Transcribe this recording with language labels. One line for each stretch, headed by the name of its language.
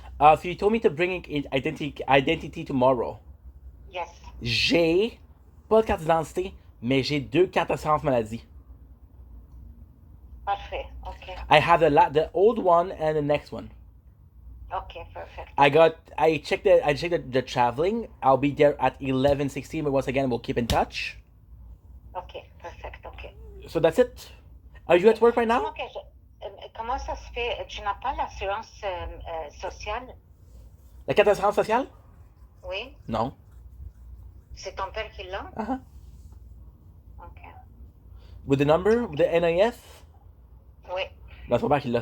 English: So you told me to bring in identity tomorrow. Yes.
French: J'ai pas de carte d'identité, mais j'ai 2 cartes d'assurance maladie. Parfait. Okay.
English: I have the old one and the next one. Okay, perfect. I checked the traveling. I'll be there at 11:16, but once again we'll keep in touch. Okay, perfect. Okay. So that's it. Are you at work right now?
French: Comment ça se fait? Tu n'as pas l'assurance sociale? La carte d'assurance sociale? Oui. Non. C'est ton père qui l'a? Uh-huh. Ok.
English: With the number? With the NIS?
French: Oui. Non, c'est mon père qui l'a.